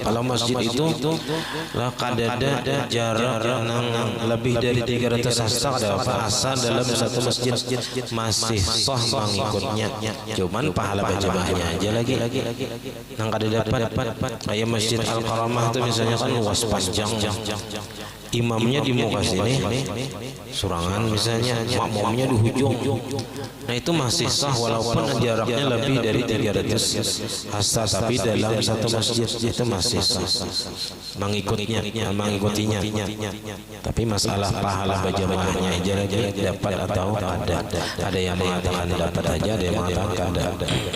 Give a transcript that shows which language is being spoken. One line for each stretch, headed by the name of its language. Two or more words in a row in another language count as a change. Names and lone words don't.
Indonesian: Kalau masjid itu lah kadada jarak yang lebih dari 300 hasta ada apa asal dalam satu masjid masih sah mengikutnya.
Banjar: Cuman pahala berjamaahnya aja lagi. Nang kada dapat kayak Masjid Al-Karamah itu misalnya kan luas panjang. Imamnya di muka sini surangan misalnya, makmumnya di hujung.
Indonesian: Nah itu masih sah walaupun jaraknya lebih dari 300 hasta, tapi dalam satu masjid itu masih sah mengikutinya. Tapi masalah pahala berjamaahnya aja lagi dapat atau ada yang mengatakan dapat aja, ada yang mengatakan ada.